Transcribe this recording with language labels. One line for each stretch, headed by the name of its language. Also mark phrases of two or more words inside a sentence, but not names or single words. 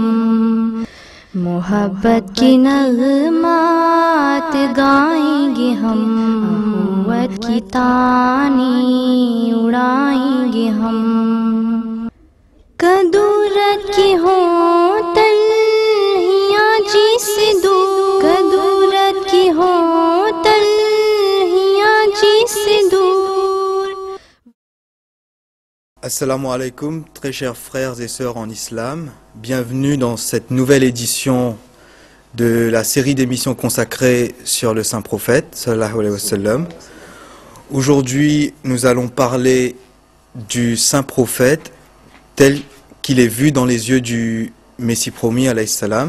Urdu: محبت کی نغمات گائیں گے ہم، اخوت کی تانی اڑائیں گے ہم. کدورت کی ہو تلخیاں جس دور، کدورت کی ہو تلخیاں جس دور.
Arabic: السلام عليكم,
French: très chers frères et sœurs en islam. Bienvenue dans cette nouvelle édition de la série d'émissions consacrées sur le Saint Prophète,
Arabic: صلى الله عليه وسلم.
French: Aujourd'hui, nous allons parler du Saint Prophète tel qu'il est vu dans les yeux du Messie promis,
Arabic: عليه السلام.